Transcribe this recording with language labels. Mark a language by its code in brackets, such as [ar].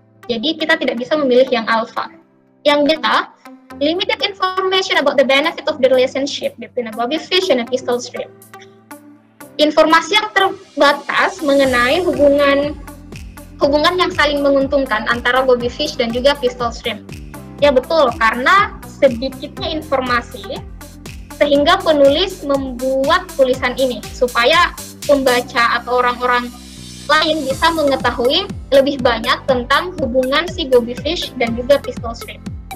[id] Jadi kita tidak bisa memilih yang alpha. Yang beta, [en] limited information about the benefit of the relationship between a goby fish and a pistol shrimp. [id] Informasi yang terbatas mengenai hubungan yang saling menguntungkan antara goby fish dan juga pistol shrimp. Ya betul, karena sedikitnya informasi sehingga penulis membuat tulisan ini supaya pembaca atau orang-orang lain bisa mengetahui lebih banyak tentang hubungan si goby fish dan juga pistol shrimp.